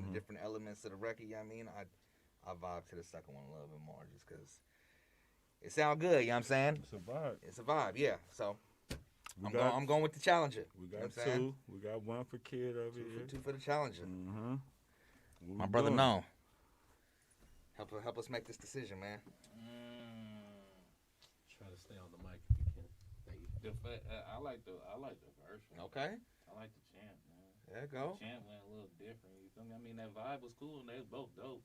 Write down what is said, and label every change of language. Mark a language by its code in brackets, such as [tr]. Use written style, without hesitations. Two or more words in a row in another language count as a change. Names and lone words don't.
[en] The different elements of the record, you know what I mean? I vibe to the second one a little bit more just because it sound good, you know what I'm saying? It's a vibe, yeah. So I'm going with the challenger. We got 2. We got 1 for Kid over here. 2 for the challenger. My we brother doing? N.O.M.E. Help us make this decision, man. Try to stay on the mic if you can. I like the first one. Okay. I like the champ, man. There you go. The champ went a little different. You feel me? I mean, that vibe was cool and they was both dope.